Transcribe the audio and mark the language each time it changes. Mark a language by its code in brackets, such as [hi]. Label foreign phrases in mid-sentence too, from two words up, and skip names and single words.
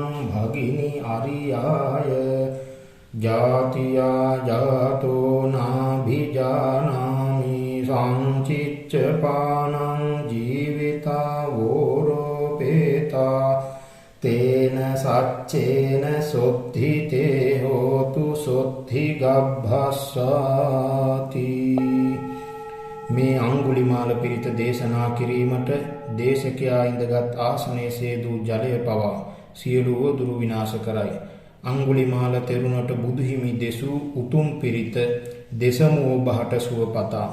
[pi] භගිනි අරියාය ජාතියා ජාතෝ නාභිජානාමි සංචිච්ච පානං ජීවිතා වෝරෝපේතා තේන සච්චේන සොත්ථිතේ හෝතු සොත්ථි ගබ්භස්සාති [si] මේ අඟුලිමාල පිරිත දේශනා කිරීමට දේශකයා ඉඳගත් ආසනයේ සේදූ ජලය පවා සියලු වදුරු විනාශ කරයි. අඟුලිමාල තෙරුණට බුදුහිමි දෙසූ උතුම් පිරිත දෙසම ඔබහට සුවපතා.